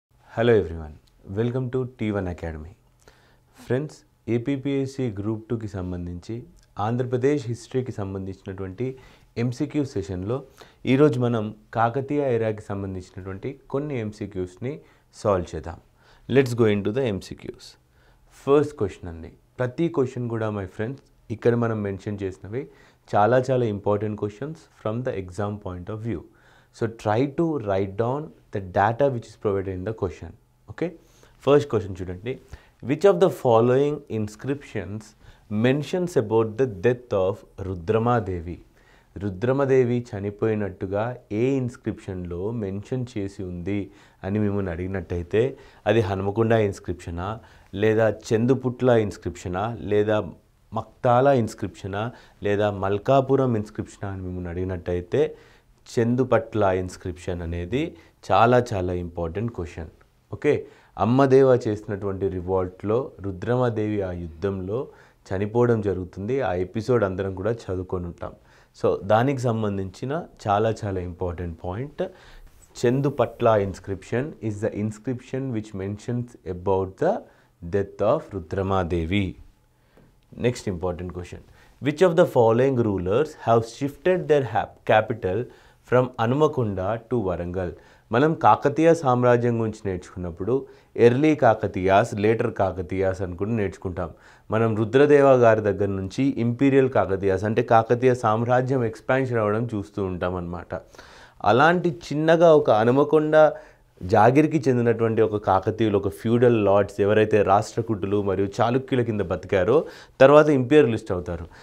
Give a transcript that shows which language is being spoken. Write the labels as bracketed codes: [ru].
[en] Hello everyone, welcome to T1 Academy. [te] Friends, APPSC group 2కి సంబంధించి ఆంధ్రప్రదేశ్ హిస్టరీకి సంబంధించినటువంటి ఎంసీక్యూ సెషన్లో ఈరోజు మనం కాకతీయ ఎరాకి సంబంధించినటువంటి కొన్ని ఎంసీక్యూస్ని సాల్వ్ చేద్దాం. [en] Let's go into the MCQs. First question అండి. ప్రతి question కూడా మై ఫ్రెండ్స్ ఇక్కడ మనం మెన్షన్ చేసినవి చాలా important questions from the exam point of view. So try to write down the data which is provided in the question. Okay. First question chudandi. Which of the following inscriptions mentions about the death of Rudramadevi? [te] Rudramadevi చనిపోయినట్టుగా ఏ ఇన్స్క్రిప్షన్లో mention చేసి ఉంది అని మిమ్మల్ని అడిగినట్టయితే అది హనుమకొండ ఇన్స్క్రిప్షనా, లేదా చందుపుట్ల ఇన్స్క్రిప్షనా, లేదా మక్తాల ఇన్స్క్రిప్షనా, లేదా మల్కాపురం ఇన్స్క్రిప్షనా అని మిమ్మల్ని అడిగినట్టయితే చందుపట్ల ఇన్స్క్రిప్షన్ అనేది చాలా ఇంపార్టెంట్ క్వశ్చన్. ఓకే, అమ్మదేవ చేసినటువంటి రివాల్ట్లో రుద్రమదేవి ఆ యుద్ధంలో చనిపోవడం జరుగుతుంది. ఆ ఎపిసోడ్ అందరం కూడా చదువుకొని ఉంటాం. సో దానికి సంబంధించిన చాలా important point, Chandupatla [en] Inscription is the inscription which mentions about the death of Rudramadevi. Next important question. Which of the following rulers have shifted their capital from Hanumakunda to Warangal? [te] మనం కాకతీయ సామ్రాజ్యం గురించి నేర్చుకున్నప్పుడు ఎర్లీ కాకతీయాస్, లేటర్ కాకతీయాస్ అని కూడా నేర్చుకుంటాం. మనం రుద్రదేవ గారి దగ్గర నుంచి ఇంపీరియల్ కాకతీయాస్ అంటే కాకతీయ సామ్రాజ్యం ఎక్స్పాన్షన్ అవ్వడం చూస్తూ ఉంటాం అన్నమాట. అలాంటి చిన్నగా ఒక హనుమకొండ జాగిరికి చెందినటువంటి ఒక కాకతీయులు, ఒక ఫ్యూడల్ లార్డ్స్ ఎవరైతే రాష్ట్రకూటులు మరియు చాళుక్యుల కింద బతికారో తర్వాత ఇంపీరియలిస్ట్ అవుతారు.